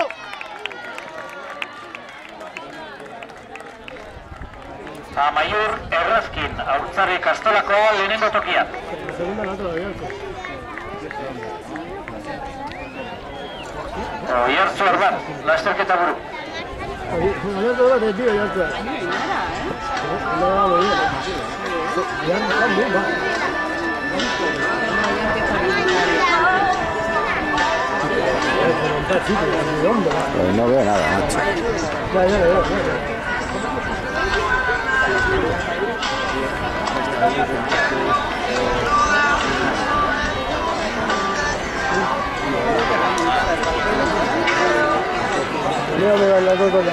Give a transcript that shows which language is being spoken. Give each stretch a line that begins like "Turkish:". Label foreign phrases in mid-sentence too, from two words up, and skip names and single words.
Basque: Amaiur Errazkin, Haurtzarri Kastolakoa lehenengo tokian. Oiartzu Arban, lasterketa buru. Oiartzu bat ez dira, Oiartzu.
Spanish: Pues no veo nada, macho. Ya lo veo. Mira, me van las dos cosas.